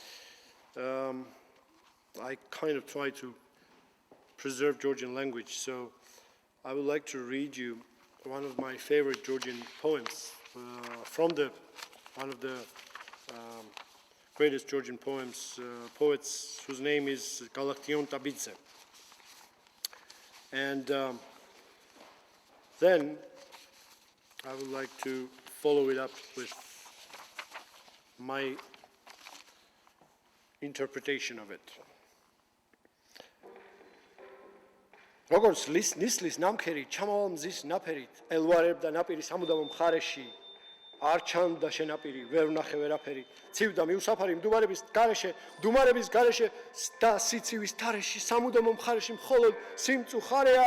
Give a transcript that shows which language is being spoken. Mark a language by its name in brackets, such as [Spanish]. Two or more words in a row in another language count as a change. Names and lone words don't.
[English] I kind of try to preserve Georgian language, so I would like to read you one of my favorite Georgian poems from one of the greatest Georgian poets whose name is Irakli Kakabadze. And then I would like to follow it up with my interpretation of it. [Georgian] Როგორც ნისლის ნამქერი ჩამავალ მზის ნაფერით, ელვარებდა ნაპირის ამუდამ მხარეში, არ ჩანდა შენაპირი, ვერ ვნახე ვერაფერი. ცივდა მიუსაფარი მდუმარების გარეშე და სიცივის თარეში, სამუდამო მხარეში მხოლოდ სიმწუხარეა.